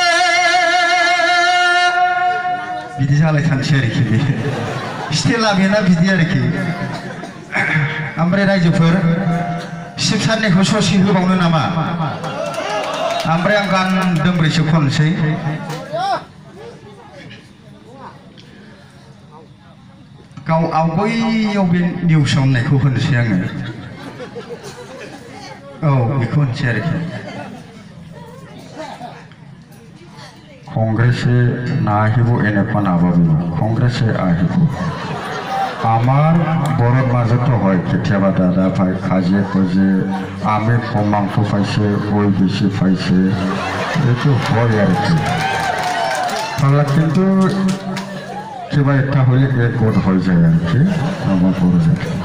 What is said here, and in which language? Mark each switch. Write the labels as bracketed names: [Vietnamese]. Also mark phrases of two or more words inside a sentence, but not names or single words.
[Bodo] बिदि जालायथारनोसै आरोखि बे स्टेला बेना बिदि आरोखि ओमफ्राय रायजोफोर सिबसारनिखौ ससे होबावनो नामा ओमफ्राय आं गान दोंब्रैसो खननोसै गाव आवगायाव बे निउसाव होननायखौ होनोसै आङो औ बेखौ होनसै आरोखि [Assamese] কংগ্রেসে না আহিব এনেকুৱা নাভাবিব কংগ্রেসে আহিব আমার বড়োর মাজতো হয় কেতিয়াবা দাদা ভাই কাজিয়ে খুঁজে আমি কম মাংস পাইছে ওই বেশি পাইছে এইটো হয় আর কি কিন্তু কিবা একটা হলে এক গোট হয়ে যায় আর কি আমার বড় জাতি